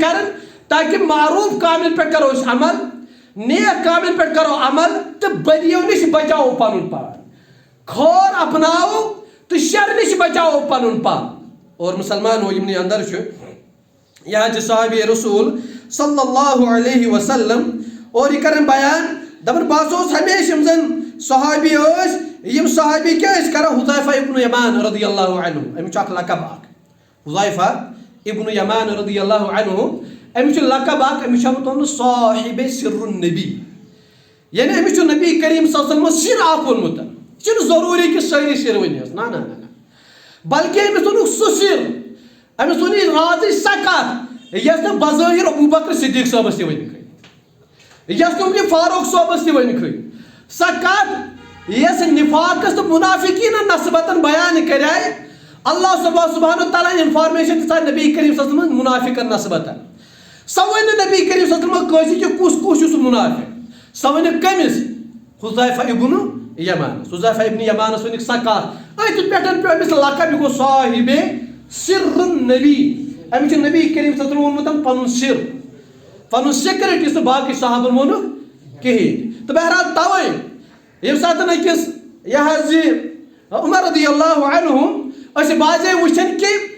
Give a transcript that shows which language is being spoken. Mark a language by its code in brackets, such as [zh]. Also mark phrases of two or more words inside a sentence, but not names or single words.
[ks] کران تاکہِ معروٗف کامٮ۪ن پٮ۪ٹھ کرو أسۍ عمل نیک کامٮ۪ن پٮ۪ٹھ کرو عمل تہٕ بدیو نِش بچاوو پنُن پان کھور اپناوو تہٕ شر نِش بچاوو پنُن پان اور مُسلمانو یِمنٕے انٛدر چھُ یہِ حظ چھِ صحابی رسوٗل [ar] صلی اللہ علیہ وسلم [ks] اور یہِ کران بیان دپان بہٕ ہسا اوسُس ہمیشہٕ یِم زن صحابی ٲسۍ یِم صحابی کیٛاہ ٲسۍ کران حُذیفہ ابن یمان [ar] رضی اللہ عنہ [ks] أمِس چھُ اکھ لقب اکھ حُذیفہ ابن یمان [ar] رضی اللہ عنہ [ks] أمِس چھُ لقب اکھ أمِس چھُ آمُت وننہٕ [ar] صاحبِ سر النبی [ks] یعنی أمِس چھُ نبی کریم [ar] صلی اللہ علیہ وسلمس [ks] سر اکھ ووٚنمُت یہِ چھُنہٕ ضروٗری کہِ سٲری سر ؤنۍہوس نہ بلکہِ أمِس ووٚنُکھ سُہ سر أمِس ووٚن یہِ رازٕچ سۄ کتھ یۄس نہٕ بظٲہِر ابوٗبکر صدیٖق صٲبس تہِ ؤنِکھٕے یۄس نہٕ وٕنہِ فاروق صٲبس تہِ ؤنِکھٕے سۄ کتھ یۄس نفاقس تہٕ منافقیٖنن نسبتن بیان کریے [ar] اللہ سبحانہ تعالیٰ [ks] انفارمیشن دِژ نبی کریم [ar] صلی اللہ علیہ وسلم [ks] منافقن نسبتن سۄ ؤنۍ نہٕ نبی کریم [ar] صلی اللہ علیہ وسلم [ks] کٲنٛسہِ کہِ کُس چھُ سُہ منافق سۄ ؤنِکھ کٔمِس حُذیفہ ابن یمانس حُذیفہ ابن یمانس ؤنِکھ سۄ کتھ أتھۍ پٮ۪ٹھ پیٚو أمِس لقب یہِ گوٚو [ar] صاحبِ سر النبی [ks] أمِس چھُ نبی کریم [ar] صلی اللہ علیہ وسلم [ks] ووٚنمُت پنُن سر پنُن سِکرِٹ یُس نہٕ باقٕے صحابن ووٚنُکھ کِہیٖنۍ تہٕ بہرحال توے ییٚمہِ ساتہٕ أکِس یہِ حظ یہِ عمر [ar] رضی اللہ عنہ [ks] أسۍ بازے وٕچھان کہِ